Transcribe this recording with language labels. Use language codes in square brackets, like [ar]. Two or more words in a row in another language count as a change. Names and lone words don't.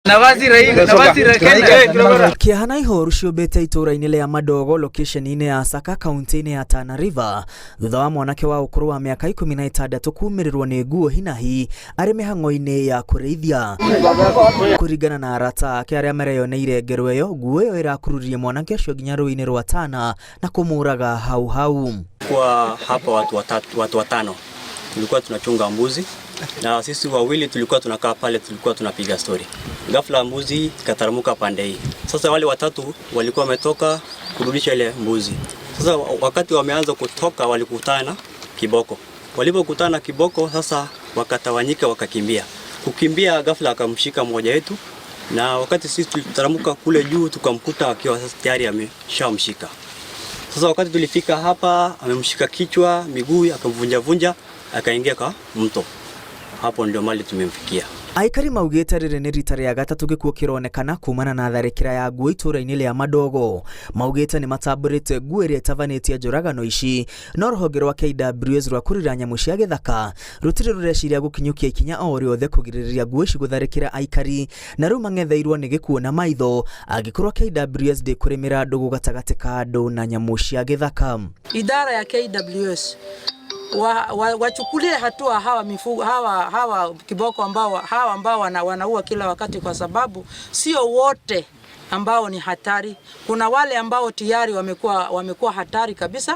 [ki] Kĩhana ihoru ciũmbĩte itũra-inĩ rĩa Madogo location-inĩ ya Saka kaunti-inĩ ya Tana River thutha wa mwanake wa ũkũrũ wa mĩaka 16 kuumĩrĩrwo nĩ nguo hinahi arĩ mĩhang'o-inĩ ya kũrĩithia. Kũringana na arata ake arĩa mareyoneire ngero ĩyo, nguo ĩyo ĩrakururie mwanake ũcio nginya rũĩ-inĩ rwa Tana na kũmũraga hau hau. [sw] Kwa hapa watu watano tulikuwa tunachunga mbuzi na sisi wawili tulikuwa tunakaa pale, tulikuwa tunapiga story. Ghafla mbuzi kataramuka pande hii. Sasa wale watatu walikuwa wametoka kurudisha ile mbuzi. Sasa wakati wameanza kutoka walikutana kiboko. Walipokutana kiboko sasa wakatawanyika wakakimbia. Kukimbia ghafla akamshika mmoja wetu na wakati sisi tulitaramuka kule juu tukamkuta akiwa sasa tayari ameshamshika. Sasa wakati tulifika hapa amemshika kichwa, miguu akamvunja akaingia kwa mto. Hapo ndio mali tumemfikia. [ki] Aikari maugĩte rĩrĩ nĩ rita rĩa gatatũ gĩkuũ kĩronekana kumana na tharĩkĩra ya nguo itũra-inĩ rĩa Madogo. Maugĩte nĩ matambũrĩte nguo ĩrĩa ĩtabanĩtie njũragano ici, no rũhonge rwa KWS rwa kũrira nyamũ cia gĩthaka rũtirĩ rũreciria gũkinyũkia ikinya o rĩothe kũgirĩrĩria nguo ici gũtharĩkĩra aikari, na rĩu mang'etheirwo nĩ gĩkuũ na maitho angĩkorwo KWS ndĩkũrĩmĩra ndũgũ gatagatĩ ka andũ na nyamũ cia gĩthaka. [sw] Idara ya KWS wachukulie hatua hawa mifugo hawa kiboko ambao wanaua kila wakati, kwa sababu sio wote ambao ni hatari. Kuna wale ambao tayari wamekuwa hatari kabisa.